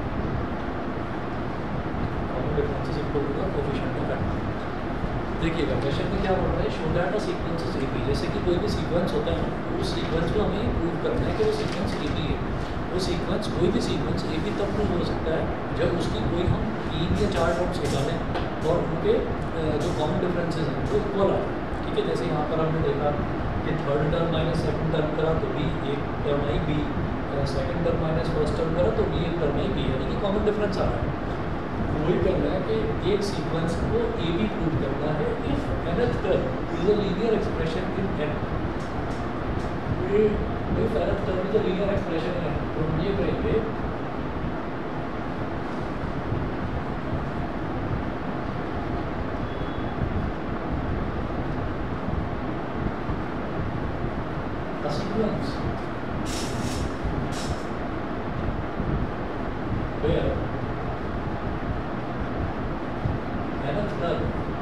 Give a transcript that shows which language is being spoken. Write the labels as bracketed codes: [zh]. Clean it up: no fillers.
[en] Common difference is equal to the coefficient of n. [hi] देखिएगा question में क्या बोल रहा है, [en] Show that a sequence is A B. [hi] जैसे कि कोई भी सीक्वेंस होता है ना, उस सीक्वेंस को हमें प्रूव करना है कि वो सीक्वेंस एबी है। वो सीक्वेंस, कोई भी सीक्वेंस एबी तब प्रूव हो सकता है जब उसकी कोई हम 3 या 4 टर्म्स निकालें और उनके जो कॉमन डिफरेंसेस हैं वो इक्वल आए। ठीक है, जैसे यहाँ पर हमने देखा कि third term minus second term करा तो बी एक टर्म आई B, second term minus first term करा तो बी एक टर्म आई बी, यानी कि कॉमन डिफरेंस आ रहा है। वही करना है कि एक सीक्वेंस को ए बी प्रूव करना है if [en] nth term is a linear expression in n। if nth term is a linear expression in n, [hi] तो हम ये कहेंगे [en] a sequence where nth term is a linear expression in